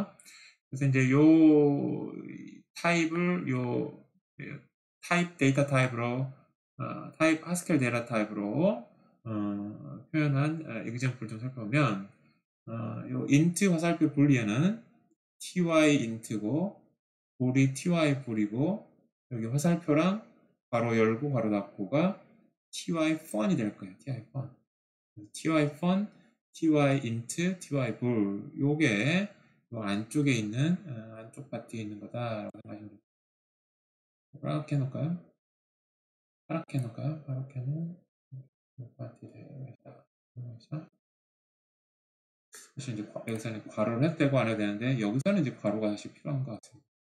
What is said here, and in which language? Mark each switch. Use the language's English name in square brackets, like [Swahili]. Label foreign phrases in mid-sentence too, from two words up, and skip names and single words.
[Korean] 그래서 이제 요 타입을 요 타입 데이터 타입으로 타입 하스켈 데이터 타입으로 표현한 example를 좀 살펴보면 요 int 화살표 불리에는 ty int고 볼이 ty 볼이고 여기 화살표랑 괄호 열고 괄호 닫고가 ty fun이 될 거예요. ty fun. ty fun, ty int, ty 볼 요게 요 안쪽에 있는 안쪽 파트에 있는 거다라고 생각하시면 됩니다. 이렇게 해놓을까요? 이렇게 해놓을까요? 이렇게 해놓은 요 파트에 되겠다. 사실 이제 여기서는 괄호를 해도 되고 안 해도 되는데 여기서는 이제 괄호가 사실 필요한 것 같습니다.